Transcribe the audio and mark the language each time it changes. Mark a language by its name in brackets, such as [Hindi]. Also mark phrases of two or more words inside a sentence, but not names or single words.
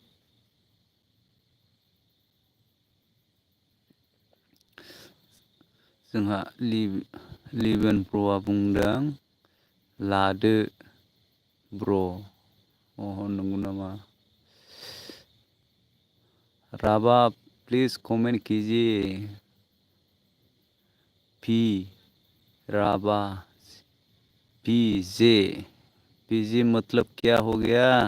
[Bodo] जोंहा लिबियन ब्र'आ बुंदों लादो ब्र'। नंगौ नामा? [Hindi] राबा [English] please comment [Hindi] कीजिए। पी राबा पीजे पीजे मतलब क्या हो गया?